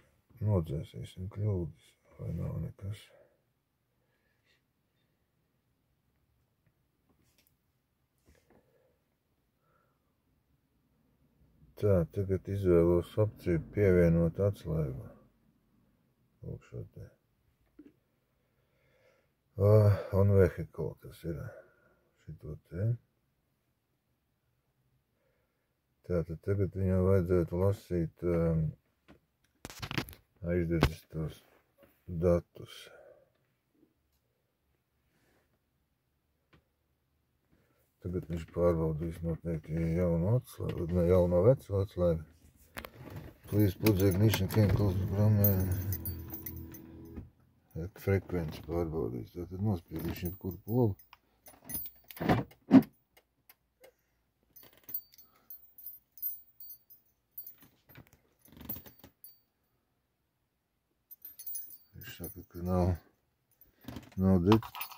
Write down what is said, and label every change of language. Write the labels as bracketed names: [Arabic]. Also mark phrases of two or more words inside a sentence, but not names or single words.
[Latvian] Nodzēsīsim kļūdas, vai nav nekas. Tā, tagad izvēlos opciju pievienot atslēgu. Lūk šo te. [English] On vehicle [Latvian] tas ir. Šito te. Tātad tagad viņam vajadzētu lasīt aizdedzis tos datus. Tagad viņš pārbaudīs noteikti jauno atslēgu, ne jauno veco atslēgu. [English] Please put the ignition key close to programming. [Latvian] Frekvenci pārbaudīs. Tātad nospiedīšu jebkuru pogu. Viņš saka, ka nav dit.